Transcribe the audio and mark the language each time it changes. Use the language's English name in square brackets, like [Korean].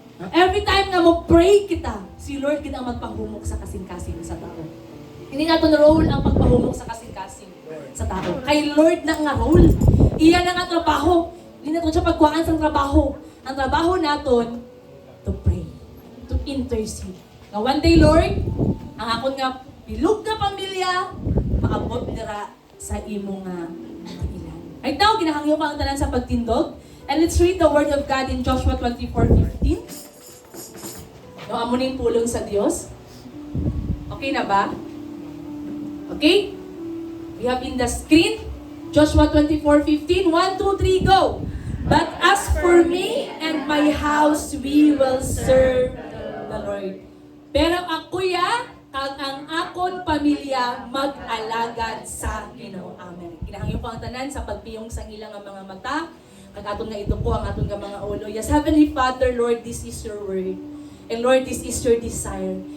[English] Every time [Hiligaynon] nga mo pray kita, si Lord kita ang magpahumok sa kasing-kasing sa tao. Hindi natin role ang pagpahumok sa kasing-kasing sa tao. Kay Lord na nga role. Iyan ang trabaho. Hindi natin siya pagkuhaan sa trabaho. Ang trabaho natin, [English] to pray, to intercede. Now one day, Lord, [Hiligaynon] ang akon nga bilog nga pamilya, maabot nira sa imo nga ilan. Right now, ginahangyo ka ang tanan sa pagtindog. [English] And let's read the word of God in Joshua 24:15. [Hiligaynon] No, amo ning pulong sa Dios. Okay na ba? Okay? [English] We have in the screen, Joshua 24:15. 1, 2, 3, go! But as for me and my house, we will serve the Lord. [Hiligaynon] Pero ako kag ang akon pamilya mag-alagad sa Ginoo. [English] Amen. [Hiligaynon] Kinahangyo po ang tanan sa pagpiyong sa ilang mga mata, kag aton nga ito po ang aton nga mga ulo. [English] Yes, Heavenly Father, Lord, this is your word. And Lord, this is your desire.